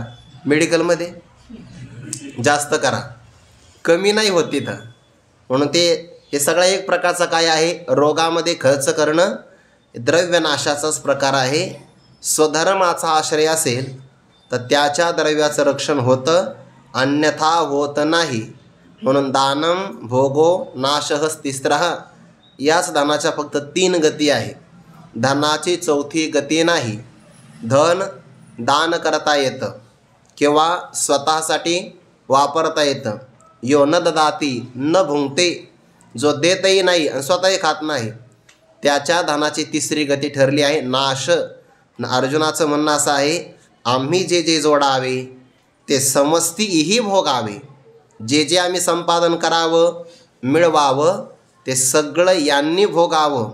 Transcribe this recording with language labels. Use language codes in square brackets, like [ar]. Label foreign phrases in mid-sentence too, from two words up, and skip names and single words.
[mr] मेडिकलमध्ये जास्त करा, कमी नाही होत तिथं. म्हणून हे सगळं एक प्रकारचं काय आहे, रोगामध्ये खर्च करणं द्रव्यनाशाचाच प्रकार आहे. स्वधर्माचा आश्रय असेल तर त्याच्या द्रव्याचं रक्षण होतं, अन्यथा होत नाही. [sa] म्हणून दानम भोगो नाशः तिस्रः, [mr] याच दानाच्या फक्त 3 गती आहे. धनाची 4थी गती नाही. धन दान करता येतं किंवा स्वतःसाठी वापरता येतं. [sa] यो न ददाती न भुंगते, [mr] जो देतही नाही आणि स्वतःही खात नाही, त्याच्या धनाची 3री गती ठरली आहे नाश. अर्जुनाचं म्हणणं असं आहे, आम्ही जे जे जोडावे ते समस्तीही भोगावे. जे जे आम्ही संपादन करावं, मिळवावं, ते सगळं यांनी भोगावं.